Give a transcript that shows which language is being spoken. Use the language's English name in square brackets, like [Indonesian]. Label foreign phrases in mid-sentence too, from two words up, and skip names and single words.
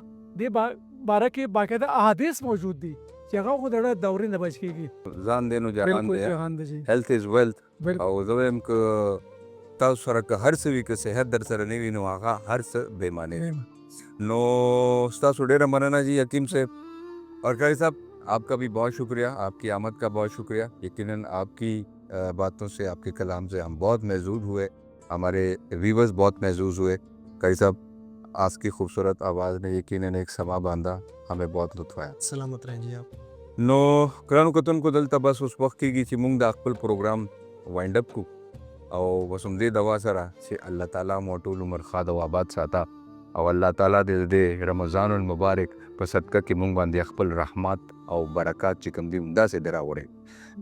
[Pashto] دې باره کې باقاعده احادیث موجود دي چې هغه خو د دورې نه بچ کیږي. ځان دې نو جهان دی، [English] health is wealth. [Pashto] او زه وایم که تاسو سره که هر څه وي که صحت در سره نه وي نو هغه هر څه بې معنی دی. نو ستاسو ډېره مننه جی حکیم صاحب [Urdu] اور قاری صاحب آپ کا بھی بہت شکریہ، آپ کی آمد کا بہت شکریہ. یقیناً آپ کی باتوں سے آپ کے کلام سے ہم بہت محظوظ ہوئے، ہمارے ویورز بہت محظوظ ہوئے. قاری صاحب آج کی خوبصورت آواز نے یقیناً ایک سما باندھا، ہمیں بہت لطف آیا. سلامت رہیں جی آپ. [Pashto] نو ګرانو کتونکو دلته بس اوس وخت کېږي چې موږ د خپل پروګرام [English] wind up [Pashto] کو او بس همدې دوا سره چې الله تعالی مو ټول عمر ښاد او آباد ساته او الله تعالی دې د رمضان المبارک په صدقه کې مونږ باندې خپل رحمت او برکات چې کوم دي همداسې دې راوړي.